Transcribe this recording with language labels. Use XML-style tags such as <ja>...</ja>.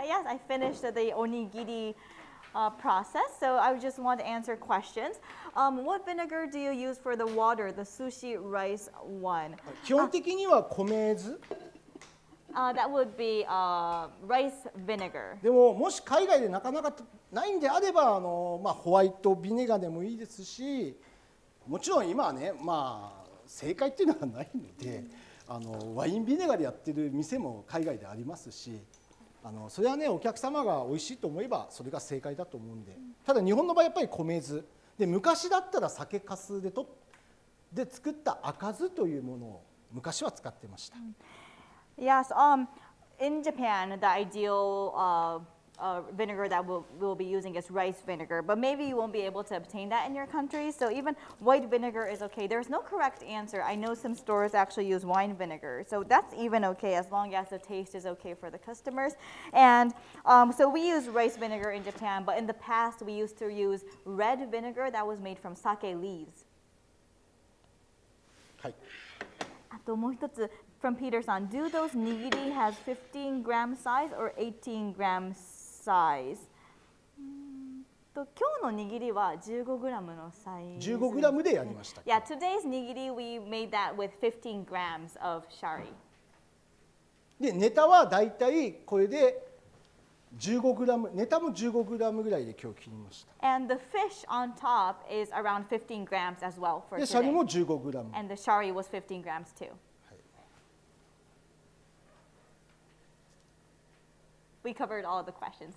<en>So yes, I finished the onigiri process. So I just want to answer questions. What vinegar do you use for the water, the sushi rice one?</en> <ja>す？基本的には米酢。</ja> <en>That would be rice vinegar.</en> <ja>でももし海外でなかなかないんであればまあ、ホワイトビネガーでもいいですし、もちろん今はね、まあ、正解っていうのはないのでワインビネガーでやってる店も海外でありますし、それはねお客様が美味しいと思えばそれが正解だと思うんで、ただ日本の場合やっぱり米酢で、昔だったら酒粕で作った赤酢というものを昔は使ってました。</ja> <en>Yes, in Japan, the ideal vinegar that we'll be using is rice vinegar, but maybe you won't be able to obtain that in your country. So even white vinegar is okay. There's no correct answer. I know some stores actually use wine vinegar, so that's even okay as long as the taste is okay for the customers. And so we use rice vinegar in Japan, but in the past we used to use red vinegar that was made from sake leaves.</en> <ja>はい。あともう一つ</ja> <en>from Peter-san, do those nigiri has 15-gram size or 18-gram size?</en> <ja>今日の握りは 15g のサイズ。 15g でやりました。</ja> <en>Yeah, today's nigiri we made that with 15 grams of shari.</en> <ja>で、ネタはだいたいこれで 15g、ネタも 15g ぐらいで今日切りました。</ja> <en>And the fish on top is around 15 grams as well for</en> <ja>で、シャリ</ja> <en>today.</en> <ja>も 15g。</ja> <en>And the shari was 15 grams too. We covered all the questions.</en>